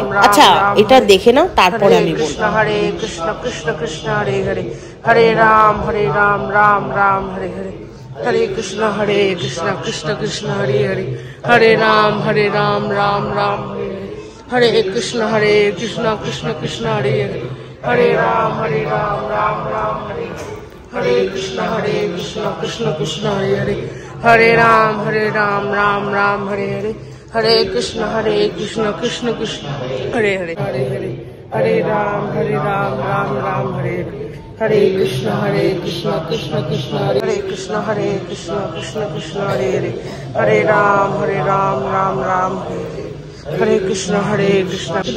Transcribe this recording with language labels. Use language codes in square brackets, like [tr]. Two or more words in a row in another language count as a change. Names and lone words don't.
[bn] আচ্ছা, এটা দেখে নাও, তারপরে আমি বলবো। [sa] হরে কৃষ্ণ কৃষ্ণ কৃষ্ণ হরে হরে, হরে রাম রাম রাম হরে হরে, हरे कृष्णा कृष्ण कृष्ण हरे हरे, हरे राम राम राम हरे कृष्ण कृष्ण कृष्ण हरे हरे, हरे राम राम राम हरे कृष्ण कृष्ण कृष्ण हरे हरे, हरे राम राम राम हरे हरे, हरे कृष्ण कृष्ण कृष्ण हरे हरे, हरे हरे, हरे राम राम राम हरे हरे, हरे कृष्ण कृष्ण कृष्ण हरे कृष्ण कृष्ण कृष्ण हरे हरे, हरे राम राम राम हरे कृष्ण कृष्ण